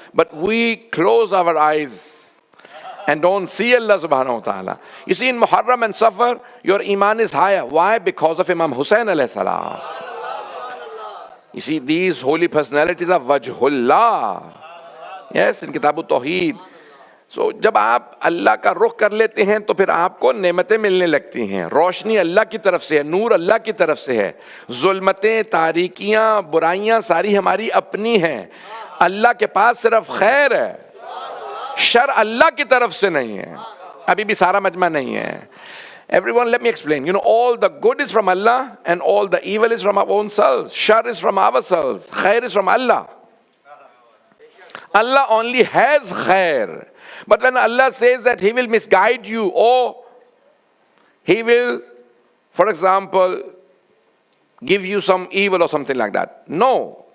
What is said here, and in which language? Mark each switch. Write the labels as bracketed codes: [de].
[en] But we close our eyes and don't see Allah subhanahu wa ta'ala. You see, in Muharram and Safar, your iman is higher. Why? Because of Imam Hussain alayhi salam. You see, these holy personalities are Wajhullah. Yes, in Kitab al-Tawheed. [ur] So, جب آپ اللہ کا رخ کر لیتے ہیں تو پھر آپ کو نعمتیں ملنے لگتی ہیں. روشنی اللہ کی طرف سے ہے, نور اللہ کی طرف سے ہے. ظلمتیں, تاریکیاں, برائیاں ساری ہماری اپنی ہیں. اللہ کے پاس صرف خیر ہے, شر اللہ کی طرف سے نہیں ہے. ابھی بھی سارا مجمع نہیں ہے. [en] Everyone, let me explain. You know, all the good is from Allah and all the evil is from our own selves. Shar is from ourselves. Khair is from Allah. Allah only has khair. But when Allah says that He will misguide you, or He will, for example, give you some evil or something like that. No.